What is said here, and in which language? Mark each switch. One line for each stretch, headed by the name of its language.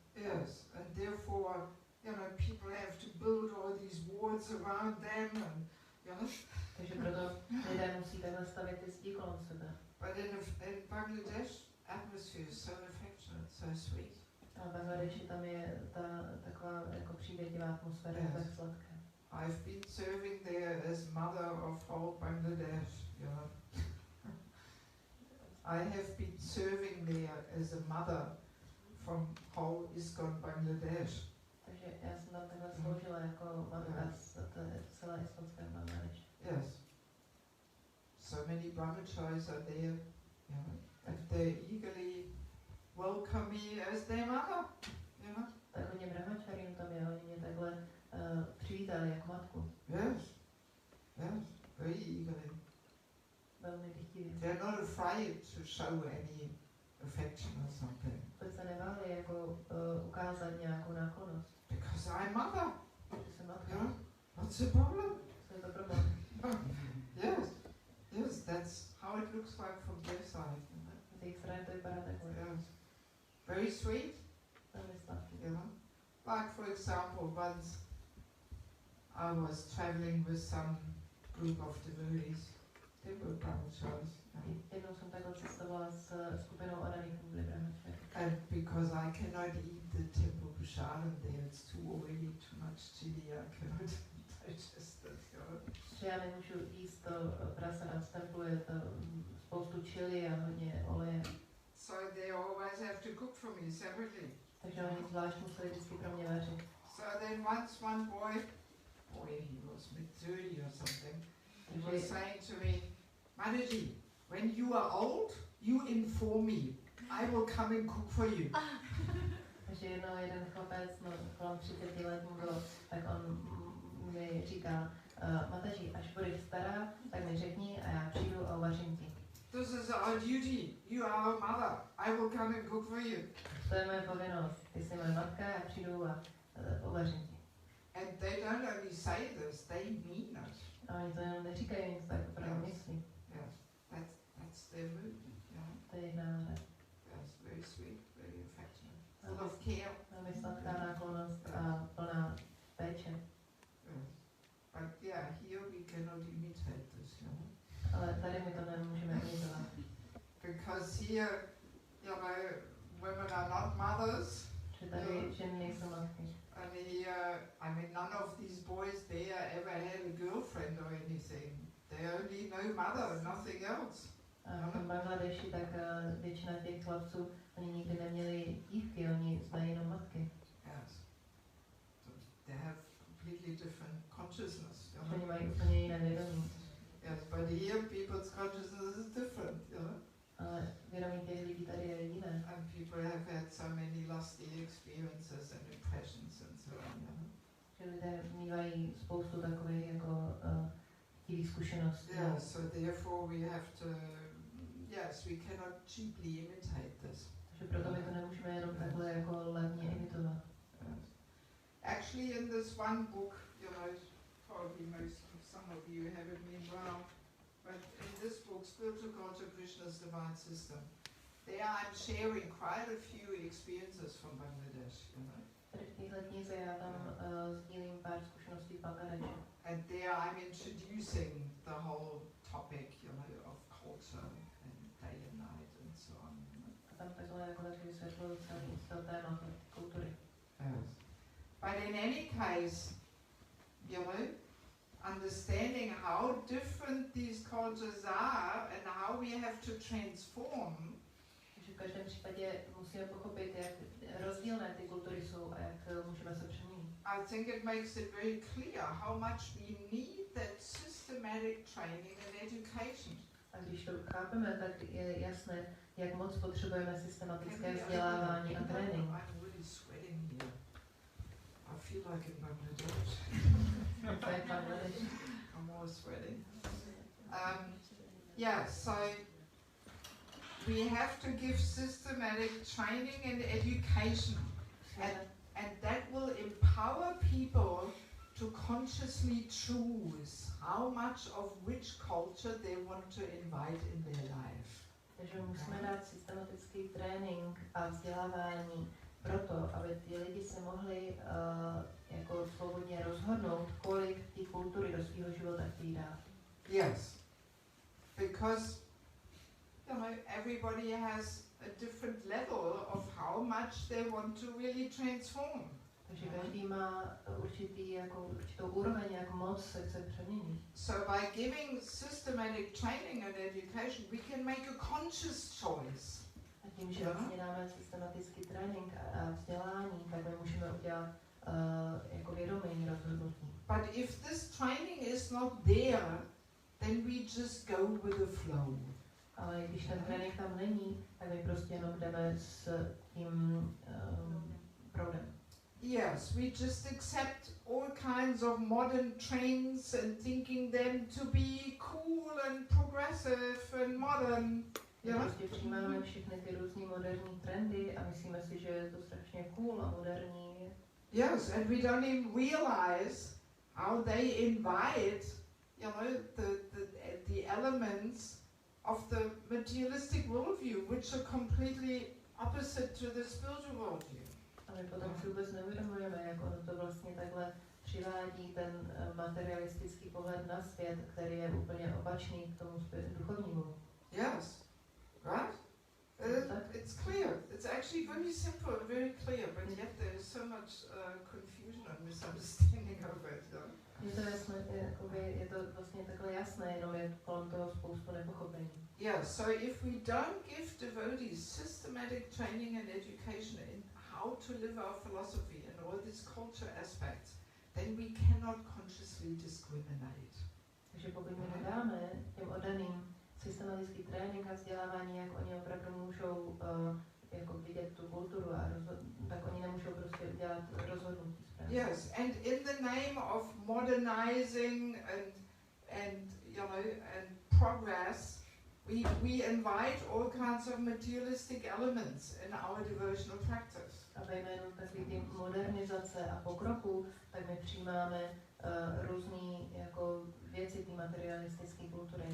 English: Yes, and therefore, you know, people have to build all these walls around them, and you know.
Czech: Takže proto lidé musí takhle stavět ty zdi kolem sebe.
English: But in Bangladesh, atmosphere is so affectionate, so sweet.
Czech: A v Bangladeši tam je ta taková jako přívětivá atmosféra,
English: Yes.
Czech: tak sladká.
English: I've been serving there as mother of whole Bangladesh, you know. I have been serving there as a mother from whole ISKCON Bangladesh.
Czech: Takže já jsem tam takhle sloužila jako matka z celé iskonské Bangladeši.
English: Yes. So many brahmacharis are there, you know, and they eagerly welcome me as their mother, you know.
Czech: Tak hodně brahmačarím tam je, oni mě takhle přivítali jako matku.
English: Yes, yes, very eagerly.
Czech: Velmi dychtivě.
English: They're not afraid to show any affection or something.
Czech: Vůbec se nebáli jako ukázat nějakou náklonnost.
English: Because I'm mother,
Czech: Že jsem matka.
English: you know. What's the problem?
Czech: Co je to problém?
English: Yes, yes, that's how it looks like from their side.
Czech: Z jejich strany to vypadá takhle.
English: Yes, very sweet,
Czech: Velmi sladký.
English: you know. Like for example, once I was traveling with some group of devotees. They were brahmacharis.
Czech: Jednou jsem takhle cestovala s skupinou odaných, kteří byli brahmačaři.
English: And because I cannot eat the temple prasadam there, it's too oily, too much chili, I cannot digest it, you know.
Czech: Že já nemůžu jíst to prasada z templu, je to spoustu chili a hodně oleje.
English: So they always have to cook for me separately.
Czech: Takže oni zvlášť museli vždycky pro mě vařit.
English: So then once one boy, he was mid-30 or something, he was saying to me, Mataji, when you are old, you inform me. I will come and cook for you.
Czech: Takže jednou jeden chlapec, no, kolem 30 let mu bylo, tak on mi říkal, Mataji, až budeš stará, tak mi řekni a já přijdu a uvařím ti.
English: This is our duty. You are our mother. I will come and cook for you.
Czech: To je moje povinnost. Ty jsi moje matka, já přijdu a uvařím ti.
English: And they don't only say this, they mean it.
Czech: A oni to jenom neříkají, oni to tak opravdu myslí.
English: Yes, that's their mood. Yeah.
Czech: To je jejich nálada.
English: Yes, very sweet, very affectionate, full of care.
Czech: Velmi sladká náklonnost a plná péče.
English: Yes. But yeah, here we cannot imitate this, you know.
Czech: Ale tady my to nemůžeme imitovat.
English: Because here, you know, women are not mothers.
Czech: Že tady ženy nejsou matky.
English: And I mean, none of these boys there ever had a girlfriend or anything. They only know mother, nothing else.
Czech: A v tom Bangladeši tak většina těch chlapců, oni nikdy neměli dívky, oni znají jenom matky.
English: Yes. So they have completely different consciousness. You
Czech: Oni
English: know?
Czech: mají úplně jiné vědomí.
English: Yes, but here people's consciousness is different. You know?
Czech: Ale vědomí těch lidí tady je jiné.
English: And people have had so many lusty experiences and impressions and so on. You know?
Czech: Že lidé mývají spoustu takových jako chtivých zkušeností.
English: Yeah, so therefore we have to, yes, we cannot cheaply imitate this.
Czech: Takže proto my to nemůžeme jenom takhle jako levně imitovat.
English: Yes. Actually, in this one book, you know, probably some of you have it meanwhile, but in this book, Spiritual Culture, Krishna's Divine System, there I'm sharing quite a few experiences from Bangladesh, you know.
Czech: Tady v téhle knize já tam sdílím pár zkušeností v Bangladeši.
English: And there I'm introducing the whole topic, you know, of culture and day and night and so on. You know.
Czech: A tam takhle jako taky vysvětluju celý téma kultury.
English: Yes. But in any case, you know, understanding how different these cultures are and how we have to transform.
Czech: Takže v každém případě musíme pochopit, jak rozdílné ty kultury jsou a jak můžeme se přeměnit.
English: I think it makes it very clear how much we need that systematic training and education.
Czech: A když to chápeme, tak je jasné, jak moc potřebujeme systematické vzdělávání a trénink.
English: I'm really sweating here. I feel like in Bangladesh. I'm more sweating. Yeah, so we have to give systematic training and education, and that will empower people to consciously choose how much of which culture they want to invite in their life.
Czech: Takže musíme dát systematický trénink a vzdělávání proto, aby ty lidi se mohli jako svobodně rozhodnout, kolik té kultury do svého života chtějí dát.
English: Yes, because you know everybody has a different level of how much they want to really transform.
Czech: Takže každý má určitou úroveň, jak moc se chce přeměnit.
English: So by giving systematic training and education, we can make a conscious choice.
Czech: A tím, že vlastně dáme systematický trénink a vzdělání, tak my můžeme udělat jako vědomý rozhodnutí.
English: But if this training is not there, then we just go with the flow.
Czech: Ale když ten trénink tam není, tak my prostě jenom jdeme s tím proudem.
English: Yes, we just accept all kinds of modern trends and thinking them to be cool and progressive and modern.
Czech: My prostě přijímáme všechny ty různý moderní trendy a myslíme si, že je to strašně cool a moderní.
English: Yes, and we don't even realize how they invite, you know, the elements of the materialistic worldview, which are completely opposite to the spiritual worldview.
Czech: A my potom si vůbec neuvědomujeme, jak ono to vlastně takhle přivádí ten materialistický pohled na svět, který je úplně opačný k tomu duchovnímu.
English: Yes, right? It's clear. It's actually very simple, very clear, but yet there is so much confusion and misunderstanding of it.
Czech: Je to jasné, je to vlastně takhle jasné, jenom je kolem toho spoustu nepochopení.
English: Yeah, so if we don't give devotees systematic training and education in how to live our philosophy and all these culture aspects, then we cannot consciously discriminate.
Czech: Takže pokud my nedáme těm oddaným systematický trénink a vzdělávání, jak oni opravdu můžou jako vidět tu kulturu a tak oni nemůžou prostě udělat rozhodnutí správně.
English: Yes, and in the name of modernizing and you know and progress, we invite all kinds of materialistic elements in our devotional practice.
Czech: A ve jménu takový ty modernizace a pokroku, tak my přijímáme různý jako věci té materialistické kultury.